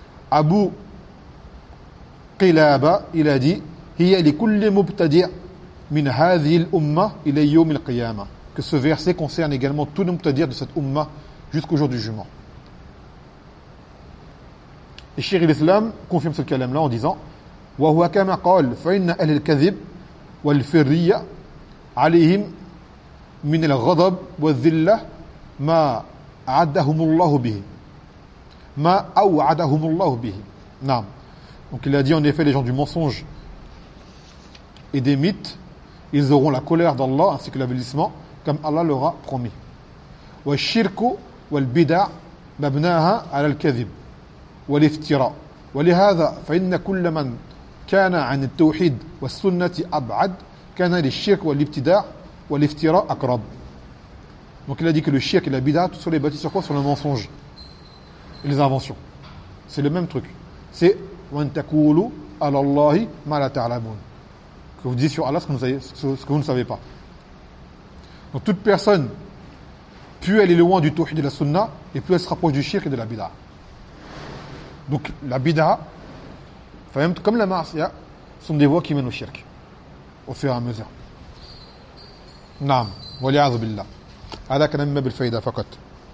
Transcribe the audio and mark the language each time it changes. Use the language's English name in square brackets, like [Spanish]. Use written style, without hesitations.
[Arabic] Abu Qilaba, [French] il a dit, [Arabic] hiya li kulli mubtadi' min hadhihi al-umma ila yawm al-qiyama. [French] Que ce verset concerne également tous les mubtadi' de cette umma jusqu'au jour du jugement. Et Cheikh al-Islam confirme ce kalam-là en disant, [Arabic] وهو كما قال فإن أهل الكذب والفرية عليهم من الغضب والذلة ما أعدهم الله به ما أوعدهم الله به. نعم. [French] Donc il a dit, en effet, les gens du mensonge et des mythes, ils auront la colère d'Allah ainsi que l'avilissement comme Allah leur a promis. [Arabic] والشرك والبدع مبناها على الكذب والافتراء ولهذا فإن كل من كان عن التوحيد والسنة أبعد كان للشرك والابتداع والافتراء أقرب. [French] Donc il a dit que le shirk et la bid'a, tout ça est bâti sur quoi? Sur le mensonge et les inventions. C'est le même truc. C'est [Arabic] وَن تَكُولُ عَلَى اللَّهِ مَا لَا تَعْلَمُونَ. [French] Que vous dites sur Allah ce que vous ne savez pas. Donc toute personne, plus elle est loin du tawhid et de la sunna, et plus elle se rapproche du shirk et de la bid'a. Donc la bid'a, comme la marsia, sont des voies qui mènent au shirk, au fur et à mesure. [Arabic] Naam, wa li'azubillah. Hadha kana mimma bil fayda faqat.